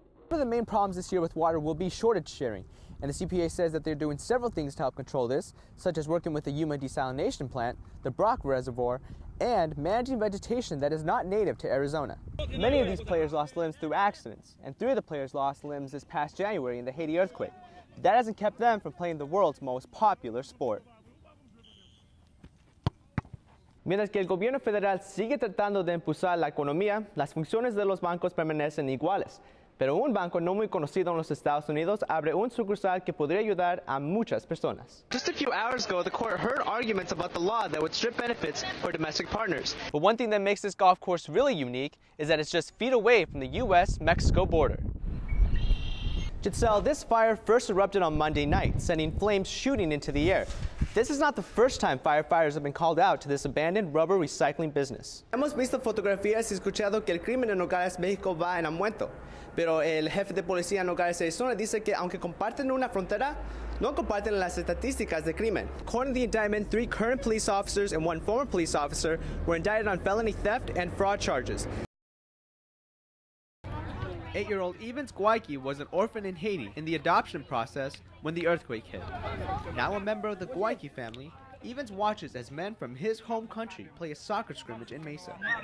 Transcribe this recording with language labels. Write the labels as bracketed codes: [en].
[en] of the main problems this year with water will be shortage sharing, and the CPA says that they're doing several things to help control this, such as working with the Yuma desalination plant, the Brock Reservoir, and managing vegetation that is not native to Arizona. Many of these players lost limbs through accidents, and 3 of the players lost limbs this past January in the Haiti earthquake. But that hasn't kept them from playing the world's most popular sport. [es] Mientras que el gobierno federal sigue tratando de impulsar la economía, las funciones de los bancos permanecen iguales. Pero un banco no muy conocido en los Estados Unidos abre un sucursal que podría ayudar a muchas personas. [en] Just a few hours ago, the court heard arguments about the law that would strip benefits for domestic partners. But one thing that makes this golf course really unique is that it's just feet away from the U.S.-Mexico border. Giselle, this fire first erupted on Monday night, sending flames shooting into the air. This is not the first time firefighters have been called out to this abandoned rubber recycling business. [es] Hemos visto fotografías y escuchado que el crimen en Nogales, México va en aumento. Pero el jefe de policía en Nogales, Arizona, dice que aunque comparten una frontera, no comparten las estadísticas de crimen. [en] According to the indictment, 3 current police officers and 1 former police officer were indicted on felony theft and fraud charges. 8-year-old Evans Guayqui was an orphan in Haiti in the adoption process when the earthquake hit. Now a member of the Guayqui family, Evans watches as men from his home country play a soccer scrimmage in Mesa.